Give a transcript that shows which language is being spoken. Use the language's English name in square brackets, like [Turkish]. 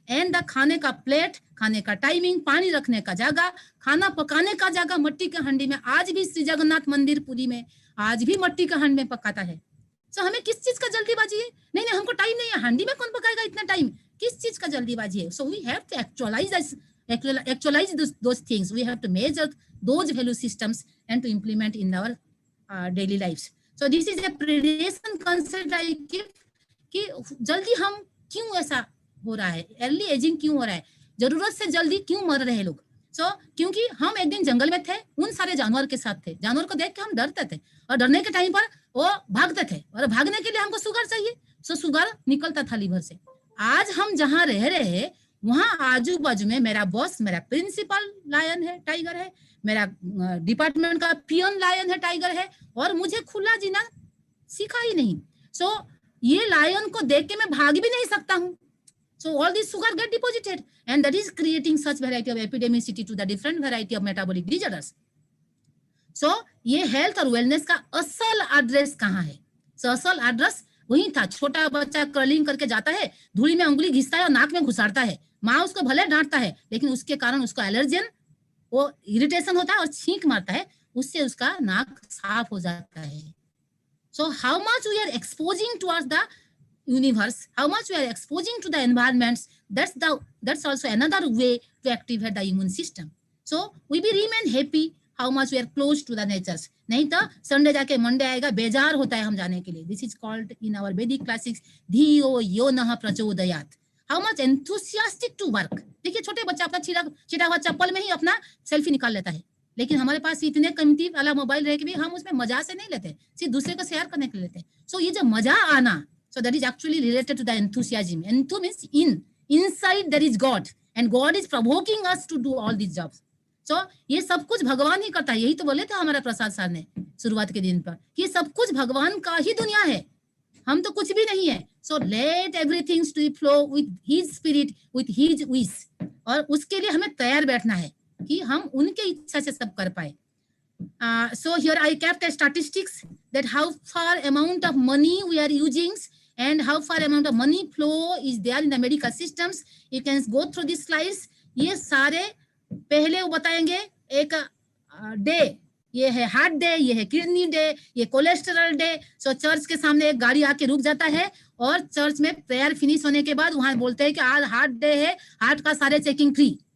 [Hindi] And the खाने का plate, खाने का टाइमिंग, पानी रखने का जगह, खाना पकाने का जगह मट्टी के हांडी में। आज भी श्री जगन्नाथ मंदिर पुरी में आज भी मट्टी के हांडी में पकाता है। सो हमें किस चीज का जल्दीबाजी है? नहीं हमको टाइम नहीं है, हांडी में कौन पकाएगा इतना टाइम, किस चीज का जल्दीबाजी है? [English] So we have to actualize those things. We have to measure those value systems and to implement in our daily lives. So this is a predation concept I give [Hindi] कि जल्दी हम क्यों ऐसा हो रहा है, अर्ली एजिंग क्यों हो रहा है, जरूरत से जल्दी क्यों मर रहे हैं लोग। क्योंकि हम एक दिन जंगल में थे, उन सारे जानवर के साथ थे, जानवर को देख के हम डरते थे और डरने के टाइम पर वो भागते थे और भागने के लिए हमको शुगर चाहिए, शुगर निकलता था लीवर से। आज हम जहाँ रह रहे हैं वहां आजू बाजू में मेरा बॉस, मेरा प्रिंसिपल लायन है, टाइगर है, मेरा डिपार्टमेंट का पियन लायन है, टाइगर है, और मुझे खुला जीना सीखा ही नहीं। ये लायन को देख के मैं भाग भी नहीं सकता हूँ। [English] So all this sugar get deposited and that is creating such variety of epidemicity to the different variety of metabolic disorders. [Hindi] So ये हेल्थ और वेलनेस का असल एड्रेस कहाँ है? असल एड्रेस वही था, छोटा बच्चा कर्लिंग करके जाता है, धूली में उंगली घिसता है और नाक में घुसाड़ता है, माँ उसको भले डांटता है लेकिन उसके कारण उसको एलर्जन, वो इरिटेशन होता है और छींक मारता है, उससे उसका नाक साफ हो जाता है। [English] So how much we are exposing towards the universe, how much we are exposing to the environments, that's also another way to activate the immune system. So we be remain happy how much we are close to the natures. [Hindi] नहीं तो Sunday जाके Monday आएगा, बेजार होता है हम जाने के लिए। [English] This is called in our Vedic classics [Sanskrit] धियो यो नः प्रचोदयात्. [English] How much enthusiastic to work. [Hindi] देखिए छोटे बच्चा अपना छिटा हुआ चप्पल में ही अपना सेल्फी निकाल लेता है, लेकिन हमारे पास इतने कीमती वाला मोबाइल रहे कि भी हम उसमें मजा से नहीं लेते, सिर्फ दूसरे को शेयर करने के लिए लेते हैं। [English] So [Hindi] ये जो मजा आना, [English] so that is actually related to the enthusiasm. Enthu means inside there is God and God is provoking us to do all these jobs. [Hindi] So ये सब कुछ भगवान ही करता है। यही तो बोले थे हमारा प्रसाद सर ने शुरुआत के दिन पर, ये सब कुछ भगवान का ही दुनिया है, हम तो कुछ भी नहीं है। [English] So let everything to flow with his spirit, with his wish. [Hindi] और उसके लिए हमें तैयार बैठना है कि हम उनके इच्छा से सब कर पाए। [English] So here I kept a statistics that how far amount of money we are using and how far amount of money flow is there in the medical systems. You can go through these slides. [Hindi] ये सारे पहले वो बताएंगे एक day, ये है heart day, ये है किडनी डे, ये कोलेस्टेरॉल डे। सो चर्च के सामने एक गाड़ी आके रुक जाता है और चर्च में प्रेयर फिनिश होने के बाद वहां बोलते हैं कि आज हार्ट डे है, हार्ट का सारे चेकिंग फ्री।